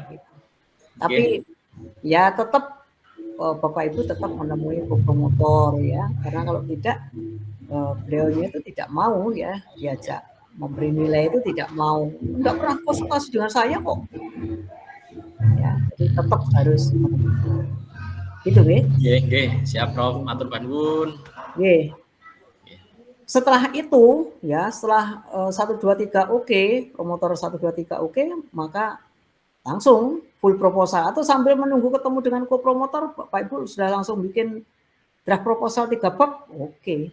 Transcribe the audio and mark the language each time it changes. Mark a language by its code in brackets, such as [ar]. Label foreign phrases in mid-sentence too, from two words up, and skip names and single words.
[id] Tapi ya tetap Bapak Ibu tetap menemui promotor ya, karena kalau tidak beliaunya itu tidak mau ya diajak memberi nilai itu tidak mau, enggak pernah konsultasi dengan saya kok. Ya, jadi tetap harus gitu, nggih. [jv] Nggih, siap Prof. Matur nuwun. [id] Nggih. Setelah itu, ya, setelah 1, 2, 3 oke, promotor 1, 2, 3 oke, maka langsung [en] full proposal [id] atau sambil menunggu ketemu dengan co-promotor, Bapak Ibu sudah langsung bikin [en] draft proposal [id] 3 bab, oke.